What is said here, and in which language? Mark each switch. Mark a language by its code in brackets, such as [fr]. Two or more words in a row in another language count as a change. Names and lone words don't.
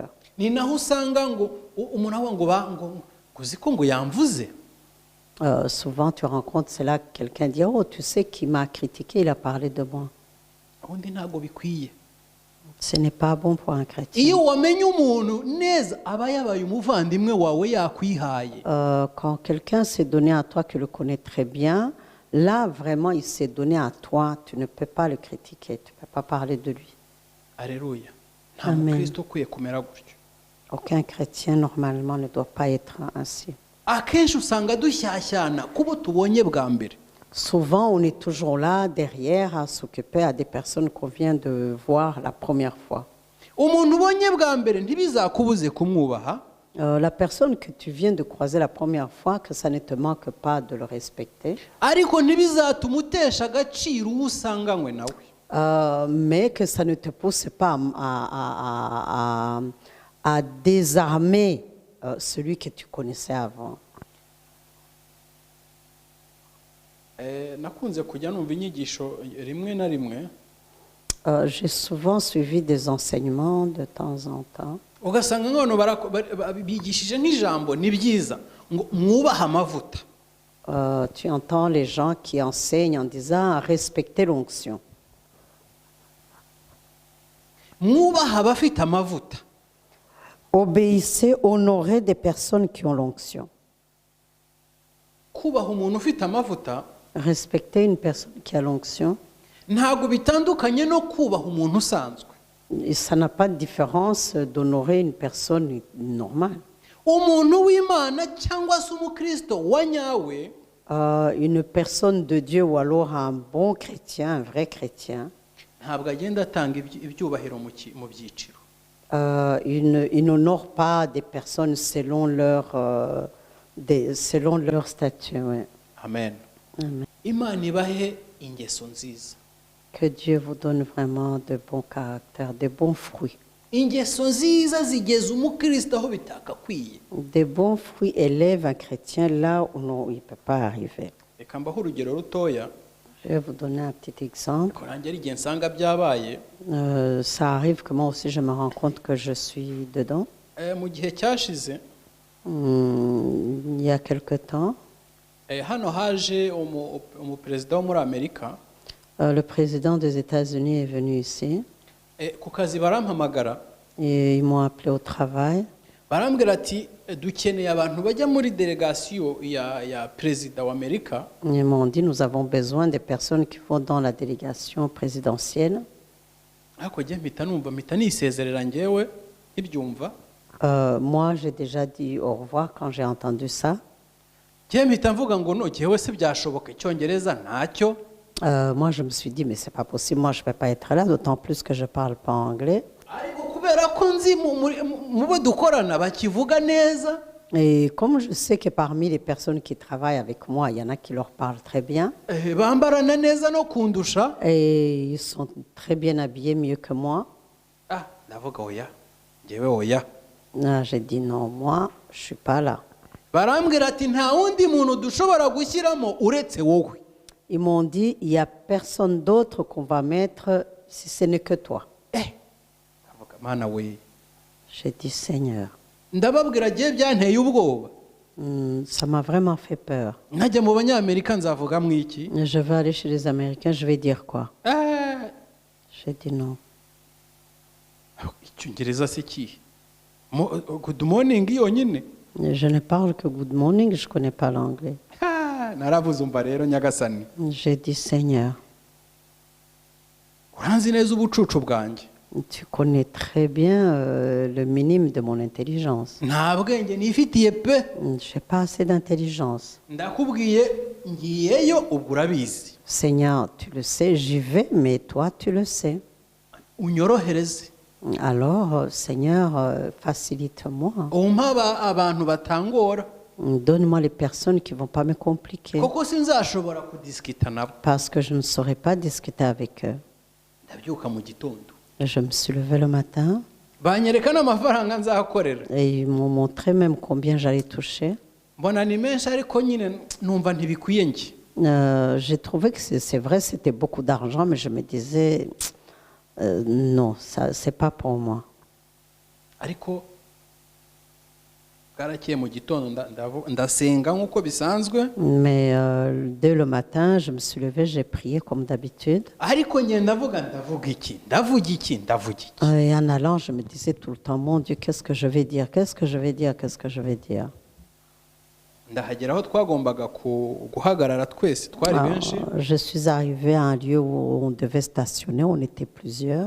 [rw] ni naho usanga ngo umuntu avuga ngo uzi ko ngo yamvuze [fr] Souvent tu rencontres cela, quelqu'un dit « Oh, tu sais qui m'a critiqué, il a parlé de moi. [rw] ubundi ntabwo bikwiye » [fr] Ce n'est pas bon pour un chrétien. [rw] iyo wamenye umuntu neza aba yabaye umuvandimwe wawe yakwihaye [fr] Quand quelqu'un s'est donné à toi, tu le connais très bien, là vraiment il s'est donné à toi, tu ne peux pas le critiquer, tu ne peux pas parler de lui. [rw] aleluya nta [fr] Amen. [rw] mukristo ukwiye kumera gutyo [fr] Aucun chrétien normalement ne doit pas être ainsi. [rw] akenshi usanga dushyashyana kubo tubonye bwa mbere [fr] Souvent on est toujours là derrière à s'occuper à des personnes qu'on vient de voir la première fois. [rw] umuntu ubonye bwa mbere ntibizakubuze kumwubaha [fr] La personne que tu viens de croiser la première fois, que ça ne te manque pas de le respecter, [rw] ariko ntibizatuma utesha agaciro uwo usanganywe nawe [fr] mais que ça ne te pousse pas à désarmer celui que tu connaissais avant. [rw] nakunze kujya numva inyigisho rimwe na rimwe [fr] J'ai souvent suivi des enseignements de temps en temps. [rw] ugasanga nk'abantu bigishije nk'ijambo ni byiza ngo mwubahe amavuta [fr] Tu entends les gens qui enseignent en disant respecter l'onction. [rw] mwubahe abafite amavuta [fr] Obéissez, honorez des personnes qui ont l'onction. [rw] kubaha umuntu ufite amavuta [fr] Respecter une personne qui a l'onction, [rw] ntabwo bitandukanye no kubaha umuntu usanzwe [fr] et ça n'a pas de différence d'honorer une personne normale. [rw] umuntu w'imana cyangwa se umukristo wa nyawe [fr] Une personne de Dieu ou alors un bon chrétien, un vrai chrétien, [rw] ntabwo agenda atanga ibyubahiro mu byiciro [fr] il n'honore pas des personnes selon leur statut. Ouais. [rw] amen [fr] Amen. [rw] imana ibahe ingeso nziza [fr] Que Dieu vous donne vraiment de bons caractères, de bons fruits. [rw] ingeso nziza zigeza umukristo aho bitakakwiye [fr] Des bons fruits élèvent un chrétien là où il ne peut pas arriver. [rw] reka mbaho urugero rutoya [fr] Je vais vous donner un petit exemple. [rw] ko nanjye ari igihe nsanga byabaye [fr] Ça arrive que moi aussi je me rends compte que je suis dedans. [rw] mu gihe cyashize [fr] Il y a quelque temps, [rw] hano haje umuperezida wo muri Amerika [fr] le président des États-Unis est venu ici [rw] ku kazi barampamagara [fr] et ils m'ont appelé au travail. [rw] barambwira ati dukeneye abantu bajya muri delegation ya perezida wa Amerika. [fr] Ils m'ont dit nous avons besoin des personnes qui vont dans la délégation présidentielle. [rw] ariko njye mpita nisezerera njyewe ntibyumva. [fr] Moi, j'ai déjà dit au revoir quand j'ai entendu ça. [rw] njye mpita mvuga ngo no njyewe se byashoboka icyongereza ntacyo. [fr] Moi, je me suis dit mais c'est pas possible, moi je ne vais pas être là, d'autant plus que je parle pas anglais. [rw] ariko kubera ko nzi mu bo dukorana bakivuga neza. [fr] Et comme je sais que parmi les personnes qui travaillent avec moi, il y en a qui leur parlent très bien. [rw] bambarana neza no kundusha. [fr] Et ils sont très bien habillés, mieux que moi. [rw] ndavuga oya njyewe oya. [fr] J'ai dit non, moi, je ne suis pas là. [rw] barambwira ati nta wundi muntu dushobora gushyiramo uretse wowe. [fr] Ils m'ont dit, il n'y a personne d'autre qu'on va mettre si ce n'est que toi. [rw] ndavuga mana we. [fr] J'ai dit, Seigneur, [rw] ndababwira njye byanteye ubwoba. [fr] ça m'a vraiment fait peur. [rw] nkajya mu banyamerika nzavuga mu iki. [fr] Je vais aller chez les Américains, je vais dire quoi? J'ai dit non. [rw] icyongereza se kihe? [en] good morning yonyine. [fr] Je ne parle que [en] good morning, [fr] je ne connais pas l'anglais. [rw] naravuze umva rero nyagasani. [fr] J'ai dit, Seigneur, [rw] uranzi neza ubucucu bwanjye. [fr] tu connais très bien le minimum de mon intelligence. [rw] nta bwenge nifitiye pe. [fr] Je n'ai pas assez d'intelligence. [rw] ndakubwiye ngiyeyo ubwo urabizi. [fr] Seigneur, tu le sais, j'y vais, mais toi, tu le sais. [rw] unyorohereze. [fr] Alors, Seigneur, facilite-moi. [rw] umpa abantu batangora. [fr] Donne-moi les personnes qui ne vont pas me compliquer. [rw] koko sinzashobora kudisikita nabo. [fr] Parce que je ne saurais pas discuter avec eux. [rw] ndabyuka mu gitondo. [fr] Je me suis levée le matin [rw] banyereka n'amafaranga nzakorera. [fr] et ils m'ont montré même combien j'allais toucher. [rw] mbona ni menshi ariko nyine numva ntibikwiye njye. [fr] J'ai trouvé que c'est vrai, c'était beaucoup d'argent, mais je me disais, non, ça, c'est pas pour moi. [rw] ariko bwarakeye mu gitondo ndasenga nk'uko bisanzwe. [fr] Mais dès le matin, je me suis levée, j'ai prié comme d'habitude. [rw] ariko njye ndavuga iki. [fr] Et en allant, je me disais tout le temps, mon Dieu, qu'est-ce que je vais dire? Qu'est-ce que je vais dire? Qu'est-ce que je vais dire? [rw] ndahagera aho twagombaga guhagarara twese twari benshi. [fr] Je suis arrivée à un lieu où on devait stationner, on était plusieurs.